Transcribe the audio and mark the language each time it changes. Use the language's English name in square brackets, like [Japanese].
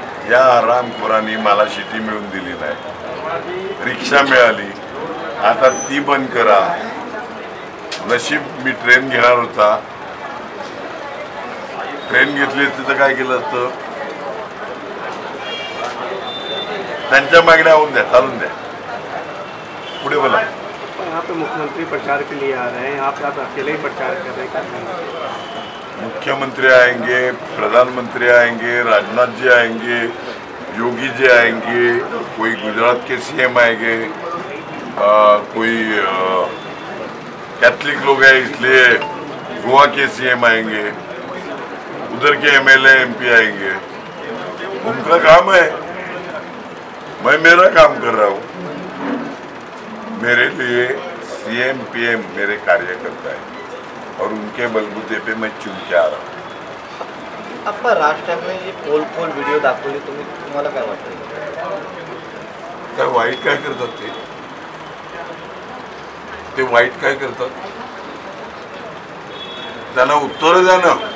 [Marathi] या आरामखोरांनी मला शिटी मिळून दिली नाही, रिक्षा मिळाली, आता ती बंद करा. नशीब मी ट्रेन घेणार होता, ट्रेन घेतली तिथं काय केलं असतं? त्यांच्या मागण्या होऊन द्या, चालून द्या. पुढे बोला. [Hindi] यहाँ पे मुख्यमंत्री प्रचार के लिए आ रहे हैं, यहाँ पे आप अकेले ही प्रचार कर रहे हैं? मुख्यमंत्री आएंगे, प्रधानमंत्री आएंगे, राजनाथ जी आएंगे, योगी जी आएंगे, कोई गुजरात के सीएम आएंगे, कोई कैथलिक लोग हैं इसलिए गोवा के सीएम आएंगे, उधर के एमएलए एमपी आएंगे. उनका काम है, मैं मेरा काम कर रहा हूँ. मेरे लिए सीएम पीएम मेरे कार्यकर्ता है और उनके बलबूते पे मैं चुन के आ रहा हूँ. [Marathi] आपण राज ठाकरे जी पोल व्हिडिओ दाखवली, तुम्हाला काय वाटतं? काय वाईट काय करतात ते वाईट काय करतात? त्यांना उत्तर द्या ना.